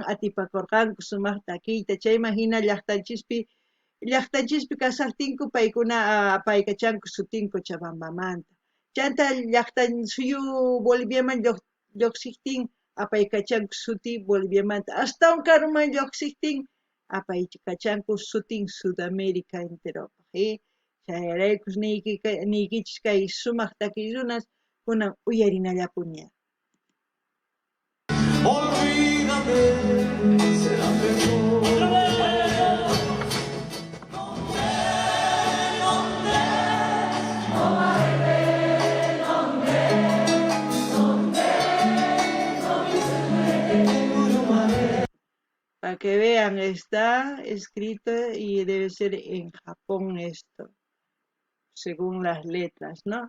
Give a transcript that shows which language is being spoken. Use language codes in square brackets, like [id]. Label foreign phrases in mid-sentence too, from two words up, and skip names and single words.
[qu] atipakurqanku sumaq takiyta chayman hina llaqtanchispi kasaqtinku paykuna apaykachanku sutinku Chabambamanta chanta llaqtan suyu Boliviaman lluqsiptin apaykachanku suti Boliviamanta astawan karuman lluqsiptin apaykachanku sutin Sudamérica enteropaq chayraykus niykichis kay sumaq takiy runas kunan uyarinallapuña. [es] Olvídame, será mejor. Para que vean, está escrito y debe ser en Japón esto, según las letras, ¿no?